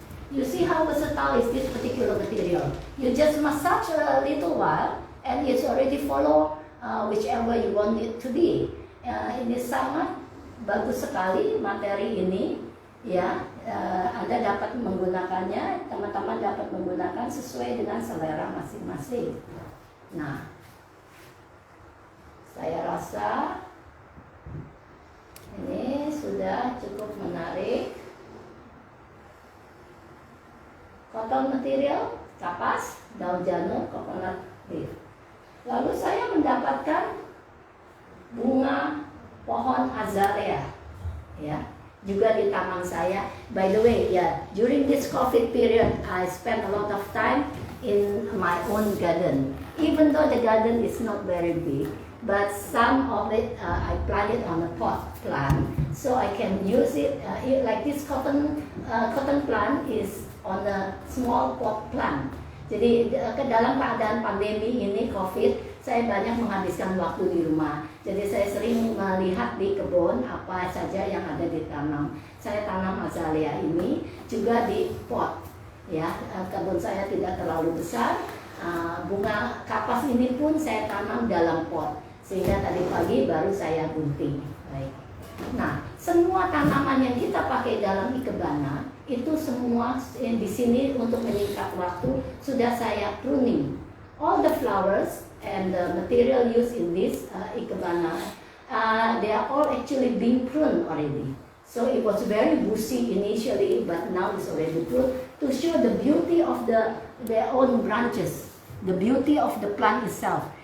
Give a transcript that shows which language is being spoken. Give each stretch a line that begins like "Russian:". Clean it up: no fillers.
English: You see how versatile is this particular material. You just massage a little while and it's already follow whichever you want it to be.
Indonesian: Ini sangat bagus sekali materi ini ya. Anda dapat menggunakannya, teman-teman dapat menggunakan sesuai dengan selera masing-masing. Nah, saya rasa ini sudah cukup menarik.
English: Cotton material,
Indonesian: kapas, daun janur,
English: coconut leaf.
Indonesian: Lalu saya mendapatkan bunga pohon azalea, ya, juga di taman saya.
English: By the way, during this COVID period, I spent a lot of time in my own garden. Even though the garden is not very big, but some of it I planted on a pot plant, so I can use it. Like this cotton plant is on a small pot plant.
Indonesian: Jadi dalam keadaan pandemi ini COVID, saya banyak menghabiskan waktu di rumah. Jadi saya sering melihat di kebun apa saja yang ada ditanam. Saya tanam azalea ini juga di pot. Ya, kebun saya tidak terlalu besar. Bunga kapas ini pun saya tanam dalam pot, sehingga tadi pagi baru saya gunting. Baik. Nah, semua tanaman yang kita pakai dalam ikebana itu semua di sini untuk menyingkat waktu sudah saya pruning.
English: All the flowers and the material used in this ikebana, they are all actually being pruned already. So it was very bushy initially, but now it's already pruned to show the beauty of their own branches, the beauty of the plant itself.